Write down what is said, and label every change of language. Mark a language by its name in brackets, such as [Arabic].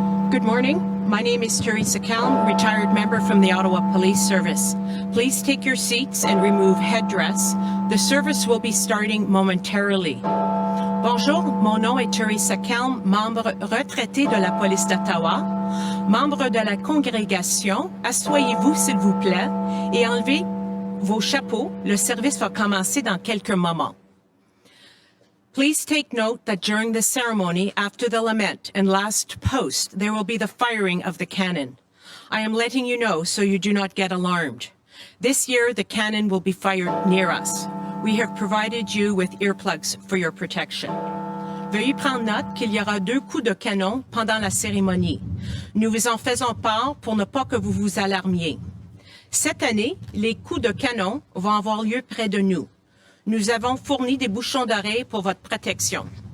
[English] Good morning. My name is Teresa Kelm, retired member from the Ottawa Police Service. Please take your seats and remove headdress. The service will be starting momentarily. [French] Bonjour, mon nom est Teresa Kelm, membre retraité de la police d'Ottawa, membre de la congrégation. Asseyez-vous s'il vous plaît et enlevez vos chapeaux. Le service va commencer dans quelques moments. [English] Please take note that during the ceremony, after the lament and last post, there will be the firing of the cannon. I am letting you know so you do not get alarmed. This year, the cannon will be fired near us. We have provided you with earplugs for your protection. [French] Veuillez prendre note qu'il y aura 2 coups de canon pendant la cérémonie. Nous vous en faisons part pour ne pas que vous vous alarmiez. Cette année, les coups de canon vont avoir lieu près de nous. Nous avons fourni des bouchons d'oreilles pour votre protection.